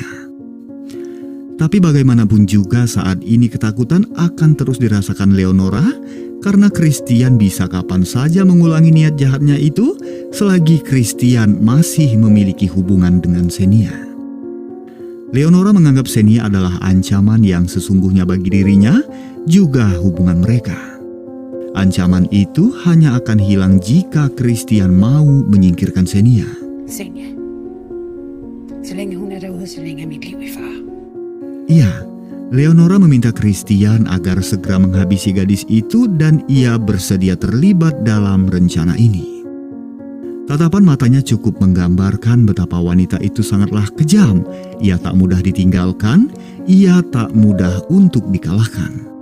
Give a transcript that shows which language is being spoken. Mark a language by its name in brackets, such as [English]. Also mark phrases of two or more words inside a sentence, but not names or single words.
[Indonesian] Tapi bagaimanapun juga saat ini ketakutan akan terus dirasakan Leonora karena Christian bisa kapan saja mengulangi niat jahatnya itu selagi Christian masih memiliki hubungan dengan Xenia. Leonora menganggap Xenia adalah ancaman yang sesungguhnya bagi dirinya, juga hubungan mereka. Ancaman itu hanya akan hilang jika Christian mau menyingkirkan Xenia. Xenia. [Danish] Så længe hun er derude, så længe er mit liv i fare. [Indonesian] Iya, Leonora meminta Christian agar segera menghabisi gadis itu dan ia bersedia terlibat dalam rencana ini. Tatapan matanya cukup menggambarkan betapa wanita itu sangatlah kejam. Ia tak mudah ditinggalkan, ia tak mudah untuk dikalahkan.